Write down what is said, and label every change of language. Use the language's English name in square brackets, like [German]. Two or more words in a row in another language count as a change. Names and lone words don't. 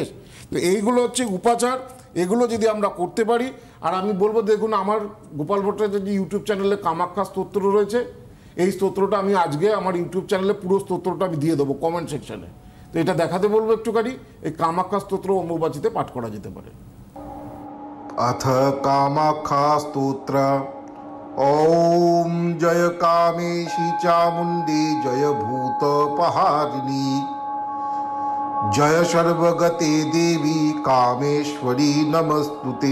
[Bangla] তো এইগুলো হচ্ছে উপাচার, এগুলো যদি আমরা করতে পারি। আর আমি বলবো, দেখুন আমার গোপাল ভট্টাচার্য ইউটিউব চ্যানেলে কামাখ্যা স্তোত্র রয়েছে, এই স্তোত্রটা আমি আজকে আমার ইউটিউব চ্যানেলে পুরো স্তোত্রটা আমি দিয়ে দেবো [English] comment section. [Bangla] তো এটা দেখাতে বলবো একটুখানি। এই কামাখ্যা স্তোত্র অম্বুবাচীতে পাঠ করা যেতে পারে। [Sanskrit] अथ कामाख्या स्तोत्र। ओम जय कामेशी चामुंडी जय भूतपहारिणी जय सर्वगते देवी कामेश्वरी नमस्तुते।